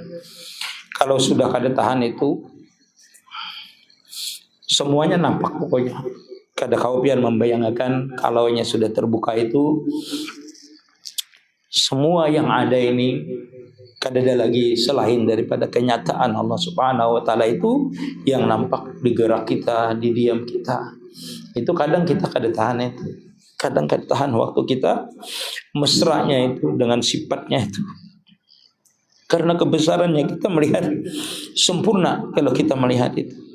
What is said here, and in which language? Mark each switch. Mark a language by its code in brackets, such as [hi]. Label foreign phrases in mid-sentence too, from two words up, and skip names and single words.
[bjn] Kalau sudah kada tahan itu semuanya nampak pokoknya. Kada kau pian membayangkan kalaunya sudah terbuka itu semua yang ada ini kada ada lagi selain daripada kenyataan Allah [ar] سبحانه وتعالى [bjn] itu yang nampak di gerak kita, di diam kita. Itu kadang kita kada tahan itu. Kadang kada tahan waktu kita mesranya itu dengan sifatnya itu. [id] Karena kebesarannya kita melihat sempurna kalau kita melihat itu.